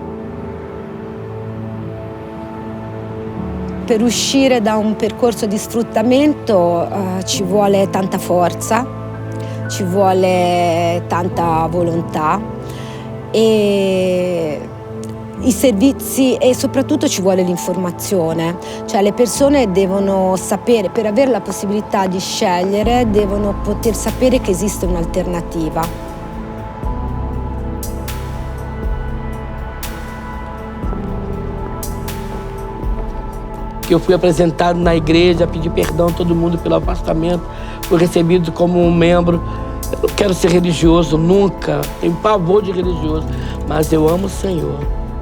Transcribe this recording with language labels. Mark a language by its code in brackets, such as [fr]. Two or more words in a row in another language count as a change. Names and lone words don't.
[it] Per uscire da un percorso di sfruttamento ci vuole tanta forza, ci vuole tanta volontà e i servizi e soprattutto ci vuole l'informazione, cioè le persone devono sapere, per avere la possibilità di scegliere, devono poter sapere che esiste un'alternativa. [pt] Eu fui apresentado na igreja, pedi perdão a todo mundo pelo afastamento, fui recebido como um membro. Eu não quero ser religioso, nunca, tenho pavor de religioso, mas eu amo o Senhor.